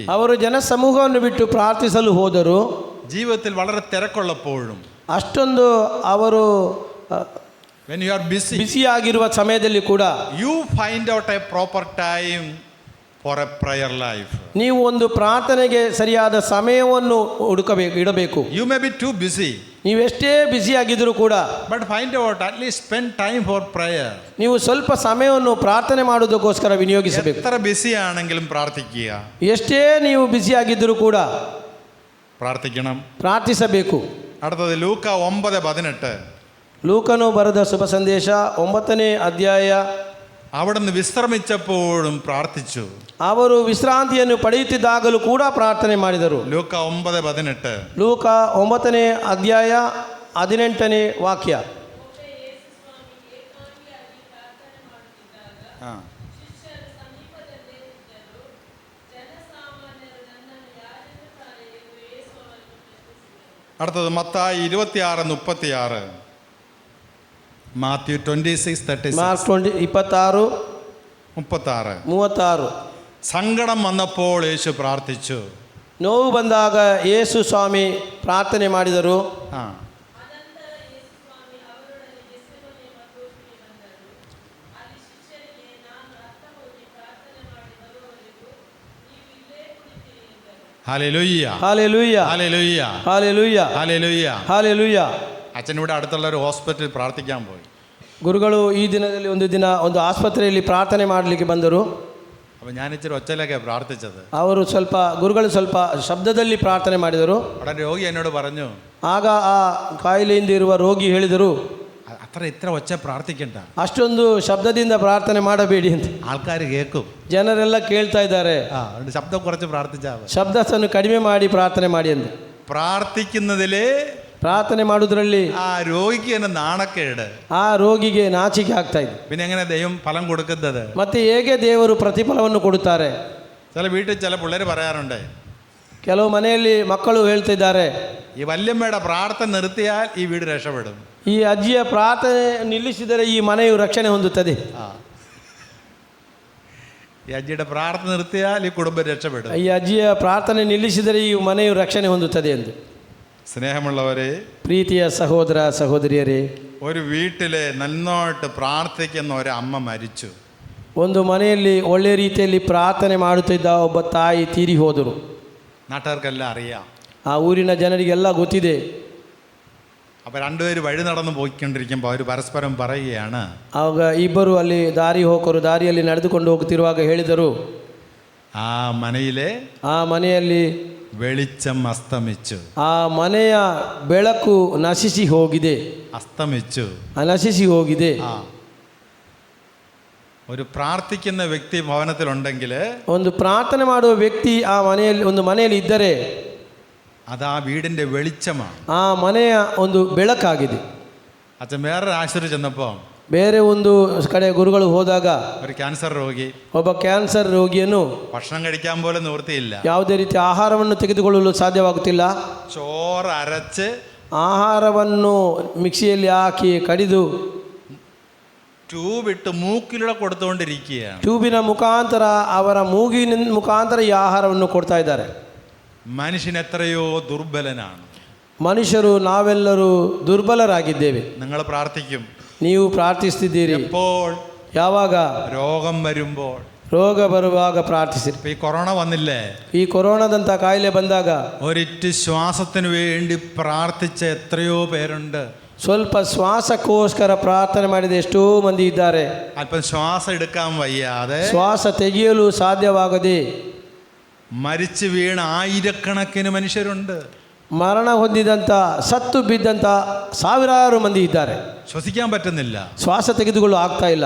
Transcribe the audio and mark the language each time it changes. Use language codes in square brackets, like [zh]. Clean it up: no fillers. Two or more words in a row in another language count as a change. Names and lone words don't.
[kn] ಅವರು ಜನಸಮೂಹವನ್ನು ಬಿಟ್ಟು ಪ್ರಾರ್ಥಿಸಲು ಹೋದರು. [ml] ജീവിതത്തിൽ വളരെ തിരക്കുള്ളപ്പോഴും [kn] ಅಷ್ಟೊಂದು ಅವರು [en] when you are busy [kn] ಆಗಿರುವ ಸಮಯದಲ್ಲಿ ಕೂಡ [en] you find out a proper time for a prayer life. [kn] ನೀವು ಒಂದು ಪ್ರಾರ್ಥನೆಗೆ ಸರಿಯಾದ ಸಮಯವನ್ನು ಇಡಬೇಕು. [en] You may be too busy. [kn] ನೀವೆಷ್ಟೇ ಬ್ಯುಸಿ ಆಗಿದ್ದರೂ ಕೂಡ [en] But find out, at least spend time for prayer. [kn] ನೀವು ಸ್ವಲ್ಪ ಸಮಯವನ್ನು ಪ್ರಾರ್ಥನೆ ಮಾಡುವುದಕ್ಕೋಸ್ಕರ ವಿನಿಯೋಗಿಸಬೇಕು. [ml] എത്ര ബിസി ആണെങ്കിലും പ്രാർത്ഥിക്കുക. [kn] ಎಷ್ಟೇ ನೀವು ಬ್ಯುಸಿ ಆಗಿದ್ದರೂ ಕೂಡ [ml] പ്രാർത്ഥിക്കണം. [kn] ಪ್ರಾರ್ಥಿಸಬೇಕು. [ml] അടുത്തത് ലൂക്ക 9:18. [kn] ಲೂಕನು ಬರೆದ ಶುಭ ಸಂದೇಶ 9ನೇ ಅಧ್ಯಾಯ. [ml] അവിടുന്ന് വിശ്രമിച്ചപ്പോഴും പ്രാർത്ഥിച്ചു. [kn] ಅವರು ವಿಶ್ರಾಂತಿಯನ್ನು ಪಡೆಯುತ್ತಿದ್ದಾಗಲೂ ಕೂಡ ಪ್ರಾರ್ಥನೆ ಮಾಡಿದರು. [ml] ലൂക്ക 9:18. [kn] ಲೂಕ 9ನೇ ಅಧ್ಯಾಯ 18ನೇ ವಾಕ್ಯ. ആ. [ml] അടുത്തത് മത്തായി 26:36. മാത്യു 26:36. [kn] ಮಾರ್ಕ್ 26 36. [ml] സങ്കടം വന്നപ്പോൾ യേശു പ്രാർത്ഥിച്ചു. [kn] ನೋವು ಬಂದಾಗ ಯೇಸು ಸ್ವಾಮಿ ಪ್ರಾರ್ಥನೆ ಮಾಡಿದರು. [ml] ആ. ഹല്ലേലൂയ. [kn] ಹಾಲೆಲೂಯ [ml] ഹല്ലേലൂയ. [kn] ಹಾಲೆಲೂಯ [ml] ഹല്ലേലൂയ. [kn] ಹಾಲೆಲೂಯ. [ml] അച്ഛനിവിടെ അടുത്തുള്ള ഒരു ഹോസ്പിറ്റലിൽ പ്രാർത്ഥിക്കാൻ പോയി. [kn] ಗುರುಗಳು ಈ ದಿನದಲ್ಲಿ ಒಂದು ಆಸ್ಪತ್ರೆಯಲ್ಲಿ ಪ್ರಾರ್ಥನೆ ಮಾಡಲಿಕ್ಕೆ ಬಂದರು. [ml] അപ്പോൾ ഞാൻ ഇച്ചിരി ഒച്ചയിലൊക്കെ പ്രാർത്ഥിച്ചത്. [kn] ಗುರುಗಳು ಸ್ವಲ್ಪ ಶಬ್ದದಲ್ಲಿ ಪ್ರಾರ್ಥನೆ ಮಾಡಿದರು. [ml] അവിടെ രോഗി എന്നോട് പറഞ്ഞു, [kn] ಆಗ ಆ ಕಾಯಿಲೆಯಿಂದ ಇರುವ ರೋಗಿ ಹೇಳಿದರು, [ml] ഇത്ര ഒച്ച പ്രാർത്ഥിക്കണ്ട, [kn] ಅಷ್ಟೊಂದು ಶಬ್ದದಿಂದ ಪ್ರಾರ್ಥನೆ ಮಾಡಬೇಡಿ ಅಂತ. [ml] ആൾക്കാർ കേൾക്കും, [kn] ಜನರೆಲ್ಲ ಕೇಳ್ತಾ ಇದ್ದಾರೆ, [ml] അതുകൊണ്ട് ശബ്ദം കുറച്ച് പ്രാർത്ഥിച്ചാൽ മതി. [kn] ಶಬ್ದವನ್ನು ಕಡಿಮೆ ಮಾಡಿ ಪ್ರಾರ್ಥನೆ ಮಾಡಿ ಅಂತ. [ml] പ്രാർത്ഥിക്കുന്നതില് [kn] ಪ್ರಾರ್ಥನೆ ಮಾಡೋದ್ರಲ್ಲಿ [ml] ആ രോഗിക്ക് തന്നെ നാണക്കേട്. [kn] ಆ ರೋಗಿಗೆ ನಾಚಿಕೆ ಆಗ್ತಾ ಇದೆ. [ml] പിന്നെ എങ്ങനെ ദൈവം ഫലം കൊടുക്കുന്നത്? [kn] ಮತ್ತೆ ಹೇಗೆ ದೇವರು ಪ್ರತಿಫಲವನ್ನು ಕೊಡುತ್ತಾರೆ? [ml] ചില വീട്ടിൽ ചില പിള്ളേർ പറയാറുണ്ട്, [kn] ಕೆಲವು ಮನೆಯಲ್ಲಿ ಮಕ್ಕಳು ಹೇಳ್ತಿದ್ದಾರೆ, [ml] ഈ വല്യമ്മയുടെ പ്രാർത്ഥന നിർത്തിയാൽ ഈ വീട് രക്ഷപ്പെടും. [kn] ಈ ಅಜ್ಜಿಯ ಪ್ರಾರ್ಥನೆ ನಿಲ್ಲಿಸಿದರೆ ಈ ಮನೆಯು ರಕ್ಷಣೆ ಹೊಂದುತ್ತದೆ. [ml] ഈ അജ്ജിയുടെ പ്രാർത്ഥന നിർത്തിയാൽ ഈ കുടുംബം രക്ഷപ്പെടും. [kn] ಈ ಅಜ್ಜಿಯ ಪ್ರಾರ್ಥನೆ ನಿಲ್ಲಿಸಿದರೆ ಈ ಮನೆಯು ರಕ್ಷಣೆ ಹೊಂದುತ್ತದೆ ಎಂದು. [ml] സ്നേഹമുള്ളവരെ, [kn] ಪ್ರೀತಿಯ ಸಹೋದರ ಸಹೋದರಿಯರೇ, [ml] ഒരു വീട്ടിലെ നന്നായിട്ട് പ്രാർത്ഥിക്കുന്ന ഒരു അമ്മ മരിച്ചു. [kn] ಒಂದು ಮನೆಯಲ್ಲಿ ಒಳ್ಳೆಯ ರೀತಿಯಲ್ಲಿ ಪ್ರಾರ್ಥನೆ ಮಾಡುತ್ತಿದ್ದ ಒಬ್ಬ ತಾಯಿ ತೀರಿ ಹೋದರು. [ml] നാട്ടുകാർക്കെല്ലാം അറിയാം. [kn] ಆ ಊರಿನ ಜನರಿಗೆಲ್ಲ ಗೊತ್ತಿದೆ. [ml] അപ്പോൾ രണ്ടുപേര് വഴി നടന്ന് പോയിക്കൊണ്ടിരിക്കുമ്പോൾ അവർ പരസ്പരം പറയുകയാണ്, [kn] ಆವಾಗ ಇಬ್ಬರು ಅಲ್ಲಿ ದಾರಿಯಲ್ಲಿ ನಡೆದುಕೊಂಡು ಹೋಗುತ್ತಿರುವಾಗ ಹೇಳಿದರು, [ml] ആ മനയിലെ [kn] ಆ ಮನೆಯಲ್ಲಿ [ml] വെളിച്ചം അസ്തമിച്ചു. [kn] ಆ ಮನೆಯ ಬೆಳಕು ನಶಿಸಿ ಹೋಗಿದೆ. [ml] അസ്തമിച്ചു. [kn] ನಶಿಸಿ ಹೋಗಿದೆ. [ml] ഒരു പ്രാർത്ഥിക്കുന്ന വ്യക്തി ഭവനത്തിലുണ്ടെങ്കിൽ, [kn] ಒಂದು ಪ್ರಾರ್ಥನೆ ಮಾಡುವ ವ್ಯಕ್ತಿ ಒಂದು ಮನೆಯಲ್ಲಿ ಇದ್ದರೆ [ml] അത് ആ വീടിൻ്റെ വെളിച്ചമാണ്. [kn] ಆ ಮನೆಯ ಒಂದು ಬೆಳಕಾಗಿದೆ. [ml] അച്ഛൻ വേറൊരു ആശുപത്രി ചെന്നപ്പോൾ [kn] ಬೇರೆ ಒಂದು ಕಡೆ ಗುರುಗಳು ಹೋದಾಗ [ml] ഒരു ക്യാൻസർ രോഗി, [kn] ಒಬ್ಬ ಕ್ಯಾನ್ಸರ್ ರೋಗಿಯನ್ನು [ml] ഭക്ഷണം കഴിക്കാൻ പോലും നിവൃത്തിയില്ല, [kn] ಯಾವುದೇ ರೀತಿ ಆಹಾರವನ್ನು ತೆಗೆದುಕೊಳ್ಳಲು ಸಾಧ್ಯವಾಗುತ್ತಿಲ್ಲ. [ml] ചോറ് അരച്ച് [kn] ಆಹಾರವನ್ನು ಮಿಕ್ಸಿಯಲ್ಲಿ ಹಾಕಿ ಕಡಿದು [ml] ട്യൂബ് ഇട്ട് മൂക്കിലൂടെ കൊടുത്തുകൊണ്ടിരിക്കുകയാണ്. [kn] ಟ್ಯೂಬಿನ ಮುಖಾಂತರ ಅವರ ಮೂಗಿನ ಮುಖಾಂತರ ಈ ಆಹಾರವನ್ನು ಕೊಡ್ತಾ ಇದ್ದಾರೆ. [ml] മനുഷ്യൻ എത്രയോ ദുർബലനാണ്. [kn] ಮನುಷ್ಯರು ನಾವೆಲ್ಲರೂ ದುರ್ಬಲರಾಗಿದ್ದೇವೆ. [ml] നിങ്ങൾ പ്രാർത്ഥിക്കും, [kn] ನೀವು ಪ್ರಾರ್ಥಿಸ್ತಿದ್ದೀರಿ. [ml] എപ്പോൾ? [kn] ಯಾವಾಗ? [ml] രോഗം വരുമ്പോൾ. [kn] ರೋಗ ಬರುವಾಗ ಪ್ರಾರ್ಥಿಸಿರಿ. [ml] ഇപ്പൊ ഈ കൊറോണ വന്നില്ലേ, [kn] ಈ ಕೊರೋನಾದಂಥ ಕಾಯಿಲೆ ಬಂದಾಗ [ml] ഒരിറ്റ് ശ്വാസത്തിന് വേണ്ടി പ്രാർത്ഥിച്ച എത്രയോ പേരുണ്ട്. [kn] ಸ್ವಲ್ಪ ಶ್ವಾಸಕ್ಕೋಸ್ಕರ ಪ್ರಾರ್ಥನೆ ಮಾಡಿದ ಎಷ್ಟೋ ಮಂದಿ ಇದ್ದಾರೆ. [ml] അല്പം ശ്വാസം എടുക്കാൻ വയ്യാതെ [kn] ಶ್ವಾಸ ತೆಗೆಯಲು ಸಾಧ್ಯವಾಗದೆ [ml] മരിച്ചു വീണ ആയിരക്കണക്കിന് മനുഷ്യരുണ്ട്. [kn] ಮರಣ ಹೊಂದಿದಂಥ ಸತ್ತು ಬಿದ್ದಂಥ ಸಾವಿರಾರು ಮಂದಿ ಇದ್ದಾರೆ. [ml] ശ്വസിക്കാൻ പറ്റുന്നില്ല. [kn] ಶ್ವಾಸ ತೆಗೆದುಕೊಳ್ಳಲು ಆಗ್ತಾ ಇಲ್ಲ.